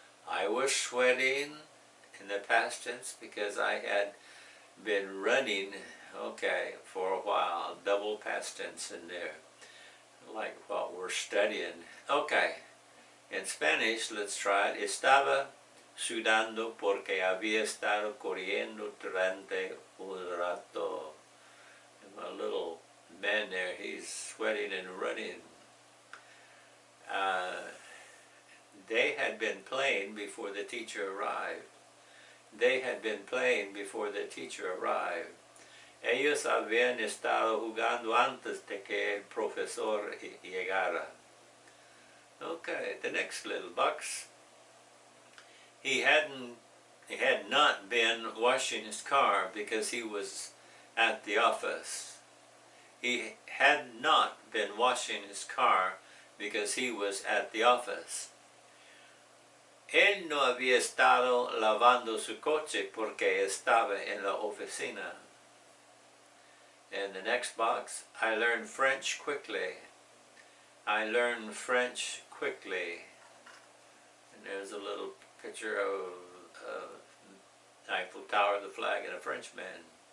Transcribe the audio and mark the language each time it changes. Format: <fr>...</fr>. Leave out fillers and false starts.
<en>I was sweating in the past tense because I had been running, okay, for a while. Double past tense in there, like what we're studying. Okay, in Spanish, let's try it.</en> <es>Estaba sudando porque había estado corriendo durante un rato.</es> <en>And my little man there, he's sweating and running. They had been playing before the teacher arrived. They had been playing before the teacher arrived.</en> <es>Ellos habían estado jugando antes de que el profesor llegara.</es> <en>Okay, the next little box. He had not been washing his car because he was at the office. He had not been washing his car because he was at the office.</en> <es>Él no había estado lavando su coche porque estaba en la oficina.</es> <en>In the next box, I learned French quickly. I learned French quickly. And there's a little picture of Eiffel Tower, the flag, and a Frenchman.</en>